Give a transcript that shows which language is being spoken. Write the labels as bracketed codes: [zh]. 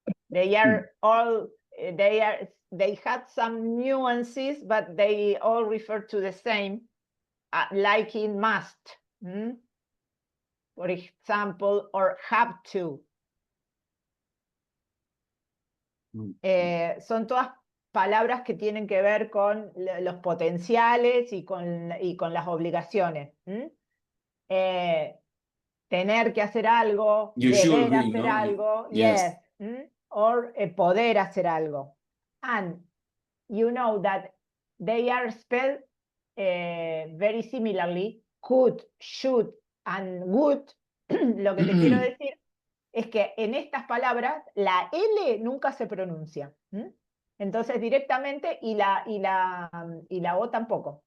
[en] They are all they had some nuances, but they all refer to the same, like in must, for example, or have to. [es] Son todas palabras que tienen que ver con los potenciales y con las obligaciones. Tener que hacer algo, deber hacer algo, yes. Or poder hacer algo. [en] And you know that they are spelled very similarly, could, should, and would. [es] Lo que te quiero decir es que en estas palabras la L nunca se pronuncia. Entonces directamente y la O tampoco.